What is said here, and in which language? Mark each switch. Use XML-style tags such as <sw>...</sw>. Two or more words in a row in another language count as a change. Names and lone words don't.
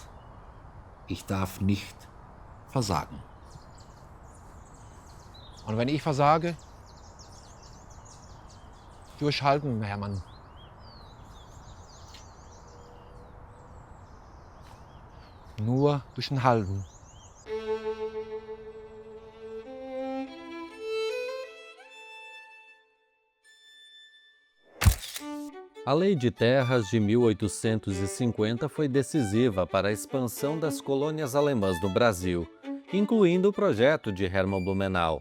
<de>Ich darf nicht versagen. Und wenn ich versage, durchhalten, Hermann. Nur durch ein Halten.</de> <pt>A Lei de Terras de 1850 foi decisiva para a expansão das colônias alemãs no Brasil, incluindo o projeto de Hermann Blumenau.</pt>